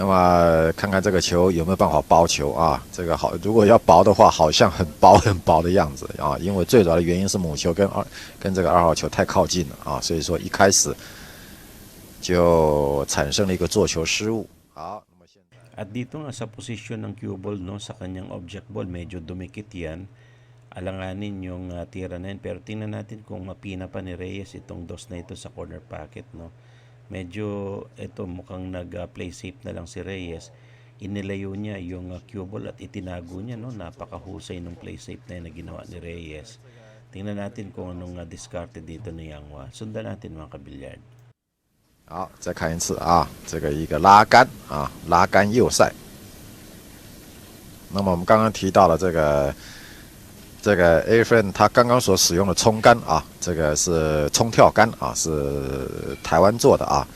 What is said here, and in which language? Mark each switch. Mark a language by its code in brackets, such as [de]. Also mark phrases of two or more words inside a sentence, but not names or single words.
[zh] 那么看看这个球有没有办法包球啊？这个好，如果要薄的话，好像很薄很薄的样子啊。因为最主要的原因是母球跟这个2号球太靠近了啊，所以说一开始就产生了一个做球失误。好，那么现在 [tl] At dito nga sa posisyon ng [en] cue ball, [tl] no, sa kanyang [en] object ball, [tl] medyo dumikit yan. Alanganin yung tira na yan. Pero tingnan natin kung mapina pa ni Reyes itong dos na ito sa [en] corner pocket, [tl] no. Medyo ito mukhang nag- [en] play safe [tl] na lang si Reyes. Inilayo niya yung cue ball at itinago niya, no. Napakahusay ng [en] play safe [tl] na yun na ginawa ni Reyes. Tingnan natin kung anong discarded dito ni Yang Hua. Sundan natin mga kabilyard. [zh] 好，再看一次啊，这个一个拉杆啊，拉杆右塞。那么我们刚刚提到了这个 A friend 他刚刚所使用的冲杆啊，这个是冲跳杆啊，是台湾做的啊。